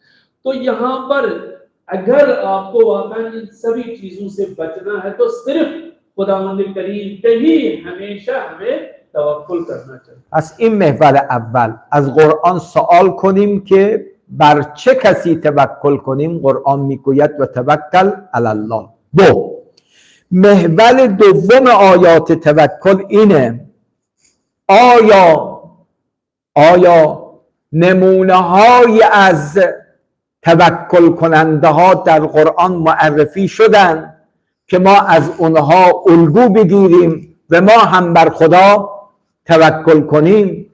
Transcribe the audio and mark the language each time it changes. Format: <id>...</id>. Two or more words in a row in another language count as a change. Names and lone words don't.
<ur>تو یہاں پر اگر آپ کو واقعی ان سبھی چیزوں سے بچنا ہے تو صرف خداوند کریم پہ ہی ہمیشہ ہمیں توکل کرنا چاہیے.</ur> <fa>از این محور اول از قرآن سوال کنیم که بر چه کسی توکل کنیم. قرآن میگوید</fa> <ar>و توکل علی الله.</ar> <fa>دو، محور دوم آیات توکل اینه آیا نمونه های از توکل کننده ها در قرآن معرفی شدن که ما از اونها الگو بگیریم و ما هم بر خدا توکل کنیم؟</fa>